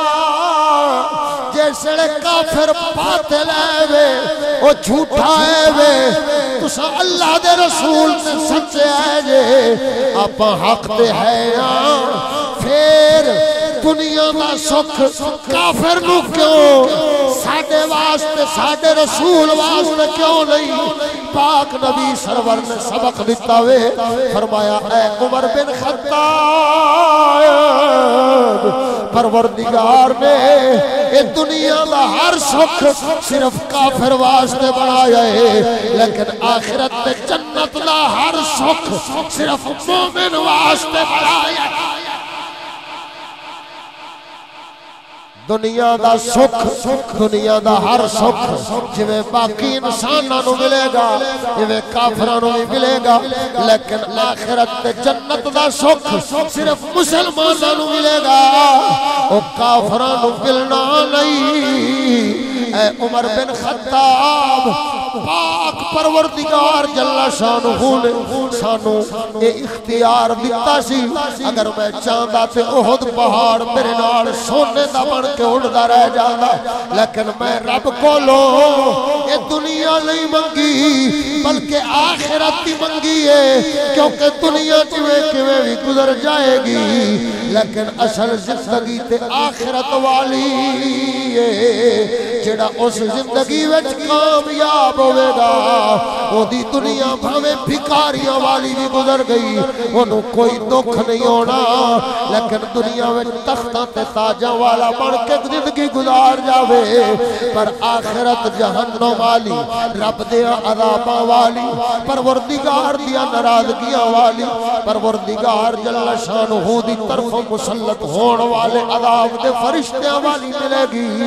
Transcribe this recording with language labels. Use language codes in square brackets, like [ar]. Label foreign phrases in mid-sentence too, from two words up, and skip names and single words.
[pa] جیسے کافر باطل ہے وے او جھوٹا ہے وے تسا اللہ دے رسول تے سچے ہے جے آپا حق تے ہے پھر دنیا دا سکھ کافر نو کیوں ساڈے واسطے ساڈے رسول واسطے کیوں نہیں پاک نبی سرور نے سبق دیتا وے فرمایا اے عمر بن خطاب پروردگار نے اے دنیا دا ہر سکھ صرف کافر واسطے بنایا ہے لیکن آخرت تے جنت دا ہر سکھ صرف مومن واسطے بنایا ہے دنیا دا سکھ دنیا دا ہر سکھ جویں باقی انساناں نو ملے گا جویں کافراں نو بھی ملے گا لیکن آخرت تے جنت دا سکھ صرف مسلماناں نو ملے گا او کافراں نو ملنا نہیں اے عمر بن خطاب پاک پروردگار [ar] جل شانہ [pa] نے سانو اے اختیار دیتا سی اگر میں چاہندا تے احد پہاڑ میرے نال سونے دا بن کے اڑدا رہ جاندا لیکن میں رب کولو اے دنیا نہیں منگی بلکہ آخرت دی منگی ہے کیونکہ دنیا کیویں بھی گزر جائے گی لیکن اصل زندگی تے آخرت والی ہے جڑا اس زندگی وچ کامیاب ہوے گا اودی دنیا بھاویں بھکاریاں والی بھی گزر گئی اونوں کوئی دکھ نہیں ہونا لیکن دنیا وچ تختاں تے تاجاں والا بن کے زندگی گزار جاوے پر آخرت جہنم والی رب دے عذاباں والی پروردگار دیاں ناراضگیاں والی پروردگار [ar] جل شانہ [pa] دی طرف مسلط ہون والے عذاب دے فرشتیاں والی ملے گی